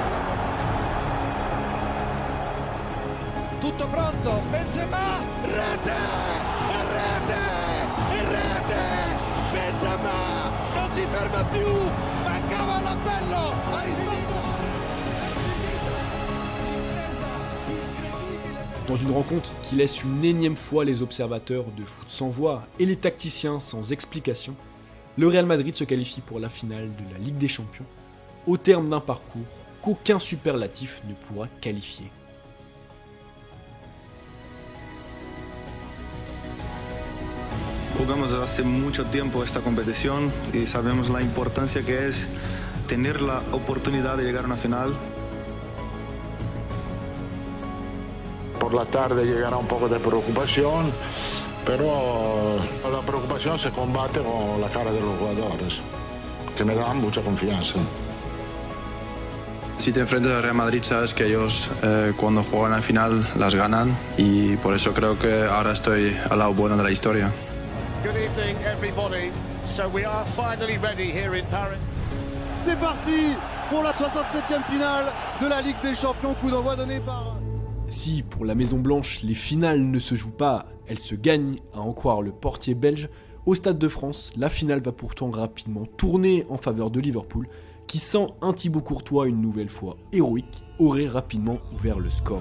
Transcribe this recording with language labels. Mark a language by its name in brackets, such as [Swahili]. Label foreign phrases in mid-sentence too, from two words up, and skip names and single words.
[Italian] tutto pronto, Benzema, rete, Benzema, non si ferma più, mancava l'appello, ha risposto. [French] Dans une rencontre qui laisse une énième fois les observateurs de foot sans voix et les tacticiens sans explication, le Real Madrid se qualifie pour la finale de la Ligue des Champions, au terme d'un parcours qu'aucun superlatif ne pourra qualifier. [Spanish] Jugamos desde hace mucho tiempo esta competición y sabemos la importancia que es tener la oportunidad de llegar a una final. Por la tarde llegará un poco de preocupación, pero la preocupación se combate con la cara de los jugadores, que me dan mucha confianza. Si te enfrentas al Real Madrid sabes que ellos cuando juegan al final las ganan y por eso creo que ahora estoy al lado bueno de la historia. [English] Good evening everybody, so we are finally ready here in Paris. [French] C'est parti pour la 67e finale de la Ligue des Champions, coup d'envoi donné par... Si pour la Maison Blanche les finales ne se jouent pas, elles se gagnent, à en croire le portier belge, au Stade de France, la finale va pourtant rapidement tourner en faveur de Liverpool, qui sans un Thibaut Courtois une nouvelle fois héroïque, aurait rapidement ouvert le score.